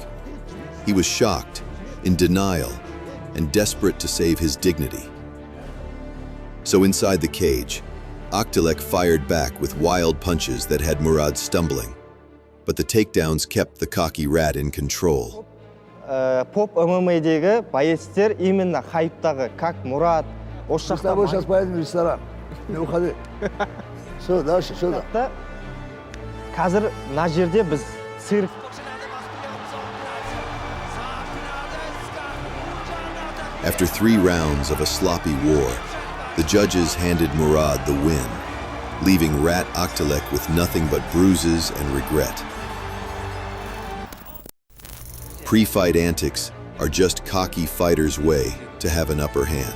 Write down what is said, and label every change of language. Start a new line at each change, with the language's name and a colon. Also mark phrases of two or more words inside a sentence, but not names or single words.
English: He was shocked, in denial, and desperate to save his dignity. So inside the cage, Anatoli fired back with wild punches that had Murad stumbling. But the takedowns kept the cocky rat in control.
Kazakh: Поп ММА'дегі боецтер именно хайптағы, как Мурат, осы жақта...
Russian: Мы с тобой сейчас поедем в ресторан. Не уходи. Все, дальше, сюда.
Kazakh: Қазір мына жерде біз цирк.
English: After 3 rounds of a sloppy war, the judges handed Murad the win, leaving Rat Anatoli with nothing but bruises and regret. Pre-fight antics are just cocky fighters' way to have an upper hand.